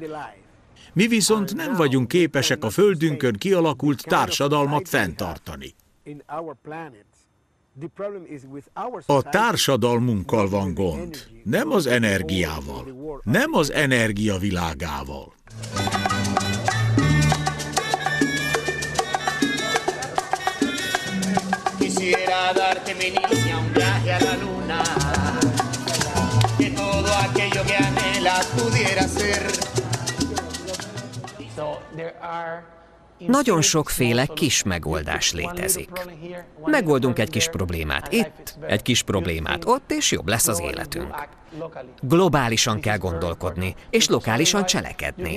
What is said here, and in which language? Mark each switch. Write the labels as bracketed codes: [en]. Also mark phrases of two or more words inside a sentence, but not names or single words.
[hu] Mi viszont nem vagyunk képesek a Földünkön kialakult társadalmat fenntartani. A társadalmunkkal van gond, nem az energiával, nem az energia világával. [es] Quisiera darte, mi niña, un viaje a la luna, que todo aquello que anhelas pudiera ser. [hu] Nagyon sokféle kis megoldás létezik. Megoldunk egy kis problémát itt, egy kis problémát ott, és jobb lesz az életünk. Globálisan kell gondolkodni, és lokálisan cselekedni.